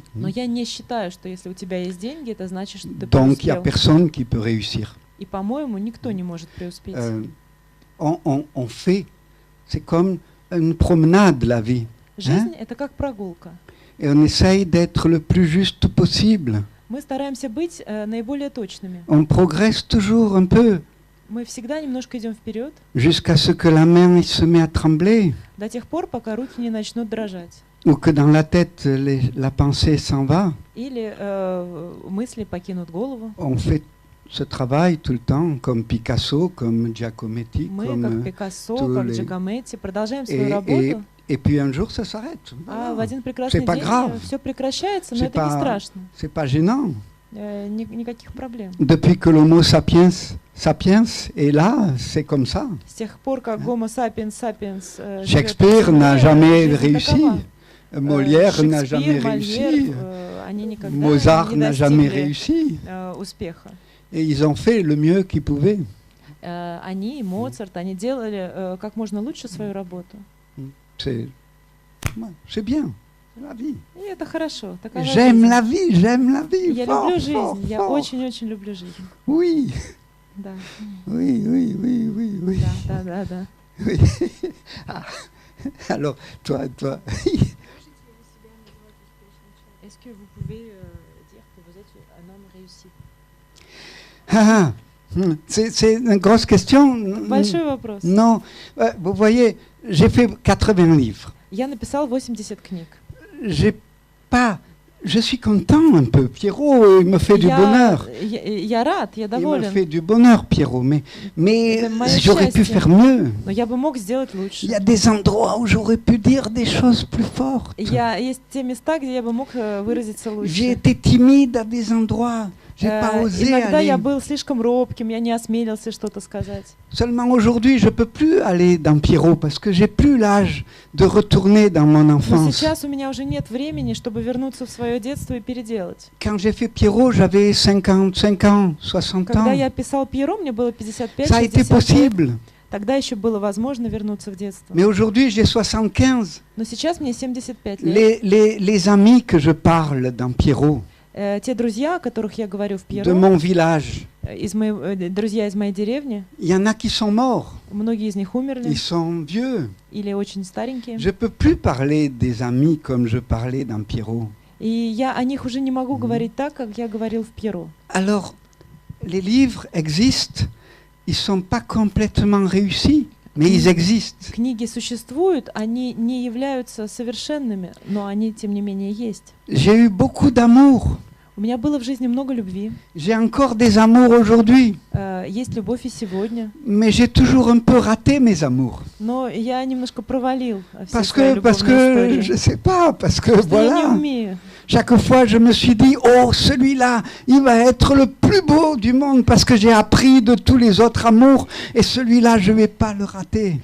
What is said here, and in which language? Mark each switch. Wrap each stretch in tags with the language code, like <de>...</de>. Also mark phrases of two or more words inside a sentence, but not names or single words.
<ru>Но я не считаю, что если у тебя есть деньги, это значит, что ты</ru> <fr>Donc, il y a</fr> <ru>преуспел.</ru> <fr>personne qui peut réussir.</fr> <ru>И, по-моему, никто не может преуспеть.</ru> <fr>On fait, c'est comme une promenade la vie.</fr> <ru>Жизнь — это как прогулка.</ru> <fr>Et on essaye d'être le plus juste possible.</fr> <ru>Мы стараемся быть наиболее точными.</ru> <fr>On progresse toujours un peu.</fr> <ru>Мы всегда немножко идем вперед.</ru> <fr>Jusqu'à ce que la main se met à trembler.</fr> <ru>До тех пор, пока руки не начнут дрожать.</ru> <fr>Ou que dans la tête, la pensée s'en va.</fr> <ru>Или мысли покинут голову.</ru> <fr>On fait ce travail tout le temps, comme Picasso, comme Giacometti,</fr> <ru>Мы,</ru> <fr>comme</fr> <ru>как Пикассо, как Giacometti, продолжаем свою работу.</ru> <fr>Et puis un jour, ça s'arrête.</fr> <ru>А в один прекрасный день все прекращается, но это не страшно.</ru> <fr>C'est pas gênant.</fr> <ru>Никаких проблем.</ru> <fr>Depuis que l'Homo sapiens est là, c'est comme ça.</fr> <ru>С тех пор, как Homo sapiens sapiens</ru> <fr>Shakespeare n'a jamais réussi. Molière n'a jamais réussi. Mozart n'a jamais réussi. Et ils ont fait le mieux qu'ils pouvaient.</fr> <ru>Они, Моцарт, они делали как можно лучше свою работу.</ru> <fr>C'est bien, c'est la vie.</fr> <ru>И это хорошо.</ru> <fr>J'aime la vie.</fr> <ru>Я люблю жизнь, я очень люблю жизнь.</ru> <fr>Oui.</fr> <ru>Да.</ru> <fr>Oui.</fr> <ru>Да.</ru> <fr>Oui. Alors, toi. Est-ce que vous pouvez dire que vous êtes un homme réussi? C'est une grosse question.</fr> <ru>Большой вопрос.</ru> <fr>Non, vous voyez, J'ai fait 80 livres.</fr> <ru>Я написал 80 книг.</ru> <fr>Je suis content un peu. Pierrot, il me fait du bonheur.</fr> <ru>Я рад, я доволен.</ru> <fr>Il me fait du bonheur, Pierrot, mais j'aurais pu faire mieux.</fr> <ru>Но я бы мог сделать лучше.</ru> <fr>Il y a des endroits où j'aurais pu dire des choses plus fortes.</fr> <ru>Есть те места, где я бы мог выразиться лучше.</ru> <fr>J'ai été timide à des endroits. J'ai pas osé</fr> <ru>Иногда</ru> <fr>aller.</fr> <ru>я был слишком робким, я не осмелился что-то сказать.</ru> <fr>Seulement aujourd'hui, je peux plus aller dans Pierrot parce que j'ai plus l'âge de retourner dans mon enfance.</fr> <ru>Но сейчас у меня уже нет времени, чтобы вернуться в свое детство и переделать.</ru> <fr>Quand j'ai fait Pierrot, j'avais 55 ans, 60 ans.</fr> <ru>Когда я писал Пьеро, мне было 55-60</ru> <fr>Ça a été possible.</fr> <ru>Тогда еще было возможно вернуться в детство.</ru> <fr>Mais aujourd'hui, j'ai 75.</fr> <ru>Но сейчас мне 75 лет.</ru> <fr>Les amis que je parle dans Pierrot,</fr> <ru>те друзья, о которых я говорю в Пьеро,</ru> <fr>de mon village,</fr> <ru>друзья из моей деревни,</ru> <fr>il y en a qui sont morts.</fr> <ru>Многие из них умерли.</ru> <fr>Ils sont vieux.</fr> <ru>Или очень старенькие.</ru> <fr>Je peux plus parler des amis comme je parlais dans Pierrot.</fr> <ru>И я о них уже не могу говорить так, как я говорил в Пьеро.</ru> <fr>Alors, les livres existent. Ils sont pas complètement réussis, mais ils existent.</fr> <ru>Книги существуют, они не являются совершенными, но они тем не менее есть.</ru> <fr>J'ai eu beaucoup d'amour.</fr> <ru>У меня было в жизни много любви.</ru> <fr>J'ai encore des amours aujourd'hui.</fr> <ru>Есть любовь и сегодня.</ru> <fr>Mais j'ai toujours un peu raté mes amours.</fr> <ru>Но я немножко провалил все</ru> <fr>Parce</fr> <ru>свои любовные истории.</ru> <fr>je sais pas, parce que</fr> <ru>Потому что я не</ru> <fr>voilà.</fr> <ru>умею.</ru> <fr>Chaque fois, je me suis dit, oh, celui-là, il va être le plus beau du monde parce que j'ai appris de tous les autres amours et celui-là, je vais pas le rater.</fr>